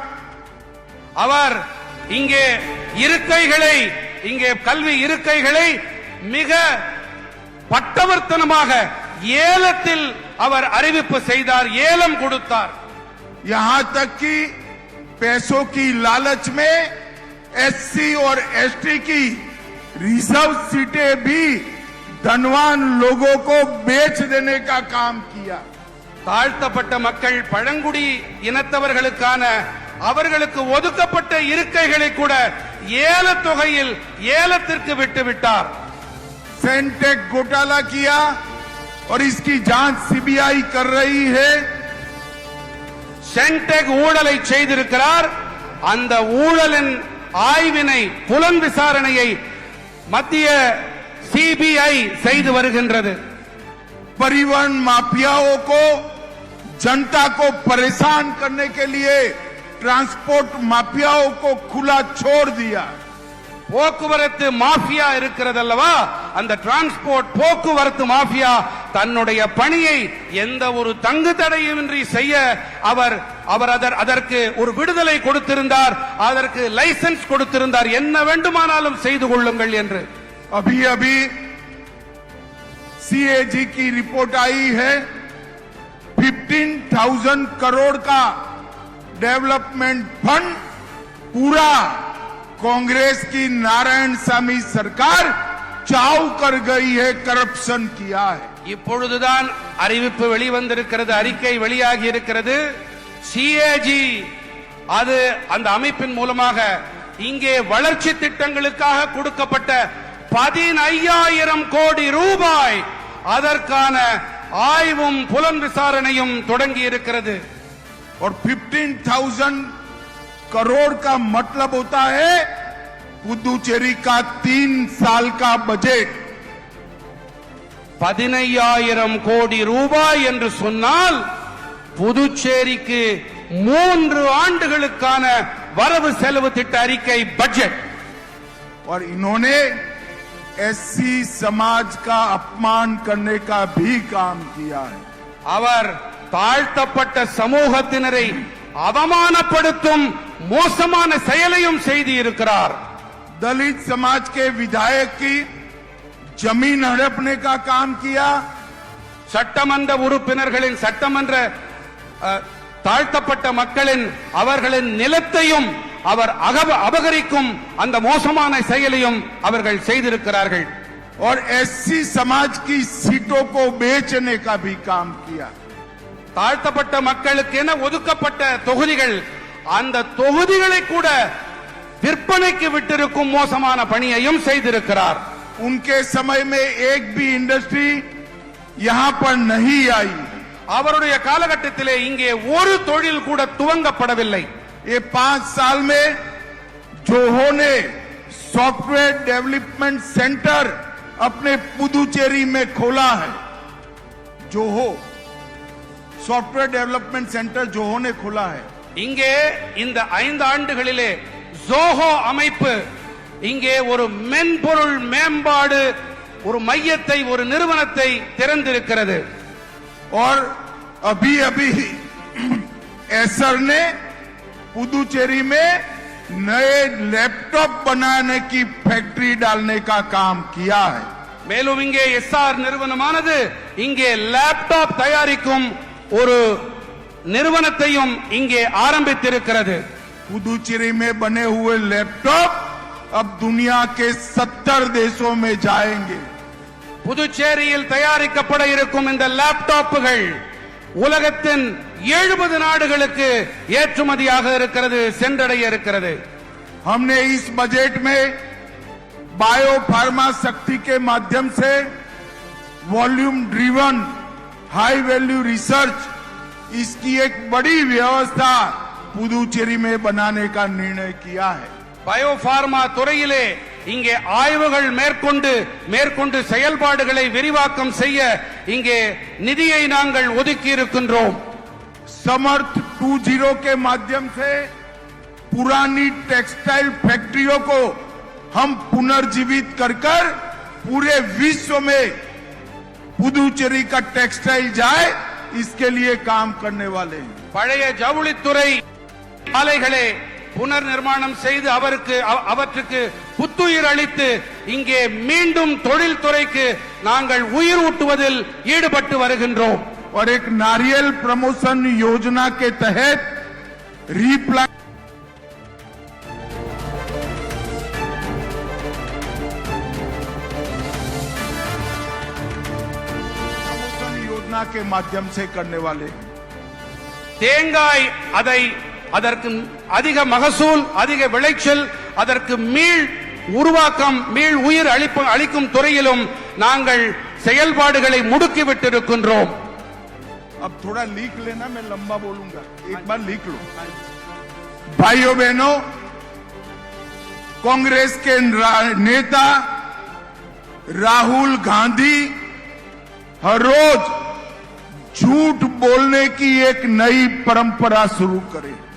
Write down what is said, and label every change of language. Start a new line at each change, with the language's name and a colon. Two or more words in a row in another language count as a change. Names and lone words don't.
Tamil: அவர் இங்கே இருக்கைகளை, இங்கே கல்வி இருக்கைகளை மிக பட்டவர்த்தனமாக ஏலத்தில் அவர் அறிவிப்பு செய்தார், ஏலம் கொடுத்தார்.
Hindi: यहां तक कि पैसों की लालच में एससी और एसटी की रिजर्व सीटें भी धनवान लोगों को बेच देने का काम किया।
Tamil: தாழ்த்தப்பட்ட மக்கள் பழங்குடி இனத்தவர்களுக்கான அவர்களுக்கு ஒதுக்கப்பட்ட இருக்கைகளை கூட ஏலத் தொகையில் ஏலத்திற்கு விட்டுவிட்டார்.
Hindi: सेंटेक घोटाला किया और इसकी जांच सीबीआई कर रही है।
Tamil: சென்டெக் ஊழலை செய்திருக்கிறார், அந்த ஊழலின் ஆய்வினை புலன் விசாரணையை மத்திய சிபிஐ செய்து வருகின்றது.
Hindi: परिवहन माफियाओं को जनता को परेशान करने के लिए ट्रांसपोर्ट माफियाओं को खुला छोड़ दिया।
Tamil: போக்குவரத்து மாஃபியா இருக்கிறது அல்லவா, அந்த டிரான்ஸ்போர்ட் போக்குவரத்து மாஃபியா தன்னுடைய பணியை எந்த ஒரு தங்கு தடையுமின்றி செய்ய அவர் அதற்கு ஒரு விடுதலை கொடுத்திருந்தார், அதற்கு லைசென்ஸ் கொடுத்திருந்தார், என்ன வேண்டுமானாலும் செய்து கொள்ளுங்கள் என்று.
Hindi: अभी अभी सीएजी की रिपोर्ट आई है, 15,000 करोड़ का
English: development fund
Hindi: पूरा कांग्रेस की नारायण सामी सरकार चाव कर गई है, करप्शन किया है।
Tamil: இப்பொழுதுதான் அறிவிப்பு வெளிவந்திருக்கிறது, அறிக்கை வெளியாகி இருக்கிறது. சிஏஜி அது அந்த அமைப்பின் மூலமாக இங்கே வளர்ச்சி திட்டங்களுக்காக கொடுக்கப்பட்ட 15,000 கோடி ரூபாய் அதற்கான ஆய்வும் புலன் விசாரணையும் தொடங்கி இருக்கிறது.
Hindi: और 15,000 करोड़ का मतलब होता है पुदुचेरी का 3 साल का बजट।
Tamil: 15,000 கோடி ரூபாய் என்று சொன்னால் புதுச்சேரிக்கு 3 ஆண்டுகளுக்கான வரவு செலவு திட்ட அறிக்கை பட்ஜெட்.
Hindi: और इन्होंने एससी समाज का अपमान करने का भी काम किया है।
Tamil: அவர் தாழ்த்தப்பட்ட சமூகத்தினரை அவமானப்படுத்தும் மோசமான செயலையும் செய்து இருக்கிறார்.
Hindi: दलित समाज के विधायक की जमीन हड़पने का काम किया।
Tamil: சட்டமன்ற உறுப்பினர்களின் சட்டமன்ற தாழ்த்தப்பட்ட மக்களின் அவர்களின் நிலத்தையும் அவர் அபகரிக்கும் அந்த மோசமான செயலையும் அவர்கள் செய்திருக்கிறார்கள்.
Hindi: और एससी समाज की सीटों को बेचने का भी काम किया।
Tamil: தாழ்த்தப்பட்ட மக்களுக்கு என ஒதுக்கப்பட்ட தொகுதிகள், அந்த தொகுதிகளை கூட விற்பனைக்கு விட்டிருக்கும் மோசமான பணியையும் செய்திருக்கிறார்.
Hindi: उनके समय में एक भी इंडस्ट्री यहां पर नहीं आई।
Tamil: அவருடைய காலகட்டத்திலே இங்கே ஒரு தொழில் கூட துவங்கப்படவில்லை.
Hindi: ये 5 साल में जोहो ने
English: software development centre
Hindi: अपने पुदुचेरी में खोला है। जोहो
English: software development centre
Hindi: जोहो ने खोला है।
Tamil: இங்கே இந்த 5 ஆண்டுகளிலே ஜோஹோ அமைப்பு இங்கே ஒரு மென்பொருள் மேம்பாடு ஒரு மையத்தை ஒரு நிறுவனத்தை திறந்திருக்கிறது.
Hindi: और अभी अभी एसर ने पुदुचेरी में नए लैपटॉप बनाने की फैक्ट्री डालने का काम किया है।
Tamil: மேலும் இங்கே எஸ்ஆர் நிறுவனமானது இங்கே லேப்டாப் தயாரிக்கும் ஒரு நிறுவனத்தையும் இங்கே ஆரம்பித்திருக்கிறது.
Hindi: पुदुचेरी में बने हुए लैपटॉप अब दुनिया के 70 देशों में जाएंगे।
Tamil: புதுச்சேரியில் தயாரிக்கப்பட இருக்கும் இந்த லேப்டாப்புகள் உலகத்தின் 70 நாடுகளுக்கு ஏற்றுமதியாக இருக்கிறது, சென்றடைய இருக்கிறது.
Hindi: हमने इस बजट में बायो फार्मा शक्ति के माध्यम से
English: volume driven high value research
Hindi: इसकी एक बड़ी व्यवस्था पुदुचेरी में बनाने का निर्णय किया है।
Tamil: பயோபார்மா துறையிலே இங்கே ஆய்வுகள் மேற்கொண்டு செயல்பாடுகளை விரிவாக்கம் செய்ய இங்கே நிதியை நாங்கள் ஒதுக்கி இருக்கின்றோம்.
Hindi: समर्थ 2.0 के माध्यम से पुरानी
English: textile factories
Hindi: को हम पुनर्जीवित कर पूरे विश्व में पुदुचेरी का टेक्सटाइल जाए इसके लिए काम करने वाले हैं।
Tamil: பழைய ஜவுளித்துறை ஆலைகளை புனர் நிர்மாணம் செய்து அவற்றுக்கு புத்துயிர் அளித்து இங்கே மீண்டும் தொழில்துறைக்கு நாங்கள் உயிர் ஊட்டுவதில் ஈடுபட்டு வருகின்றோம்.
Hindi: और एक नारियल प्रमोशन योजना के तहत
English: replant promotion
Hindi: योजना के माध्यम से करने वाले
Tamil: தேங்காய் அதற்கு அதிக மகசூல் அதிக விளைச்சல் அதற்கு மீள் உருவாக்கம் மீள் உயிர் அளிக்கும் துறையிலும் நாங்கள் செயல்பாடுகளை முடுக்கி விட்டிருக்கின்றோம்.
Hindi: अब थोड़ा लिख लेना, मैं लंबा बोलूंगा, एक बार लिख लो। भाइयों बहनों, कांग्रेस के नेता राहुल गांधी हर रोज झूठ बोलने की एक नई परंपरा शुरू करे।